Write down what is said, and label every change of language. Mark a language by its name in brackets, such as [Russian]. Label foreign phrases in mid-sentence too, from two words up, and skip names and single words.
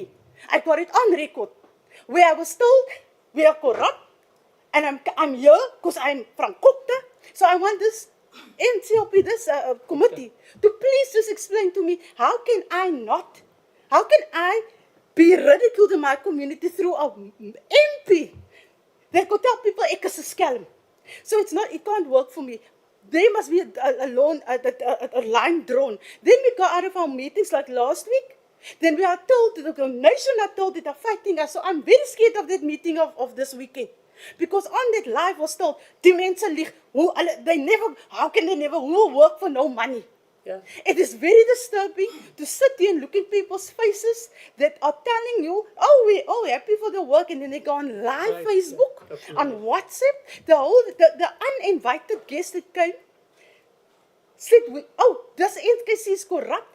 [English] I got it on record, where I was told we are corrupt, and I'm here because I'm from Kukta. So I want this NCOP, this committee, to please just explain to me, how can I be ridiculed in my community through a MP that could tell people [Afrikaans] ek is 'n skelm. [English] So it can't work for me. There must be a line drawn. Then we go out of our meetings like last week. Then we are told, the nation are told that they're fighting us. So I'm very scared of that meeting of this weekend. Because on that live was told, [Afrikaans] die mense lieg, [English] how can they never, who will work for no money? Yeah. It is very disturbing to sit here and look in people's faces that are telling you, oh, we're all happy for the work, and then they go on live Facebook, on WhatsApp. The uninvited guest that came said, oh, this NKSC is corrupt.